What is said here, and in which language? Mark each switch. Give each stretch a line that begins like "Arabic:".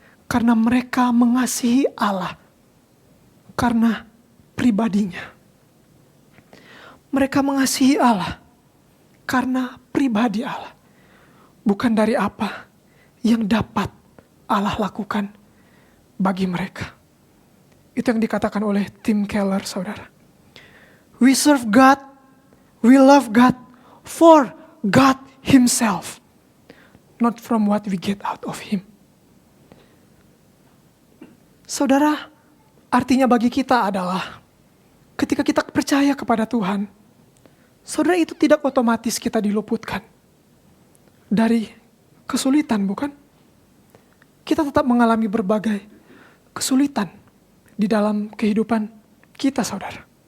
Indonesian: Karena mereka mengasihi Allah karena pribadinya. Mereka mengasihi Allah karena pribadi Allah. Bukan dari apa yang dapat Allah lakukan bagi mereka. Itu yang dikatakan oleh Tim Keller, saudara.
English: We serve God, we love God for God Himself. Not from what we get out of Him.
Indonesian: Saudara, artinya bagi kita adalah ketika kita percaya kepada Tuhan, saudara, itu tidak otomatis kita diluputkan dari kesulitan, bukan? Kita tetap mengalami berbagai kesulitan di dalam kehidupan kita, saudara.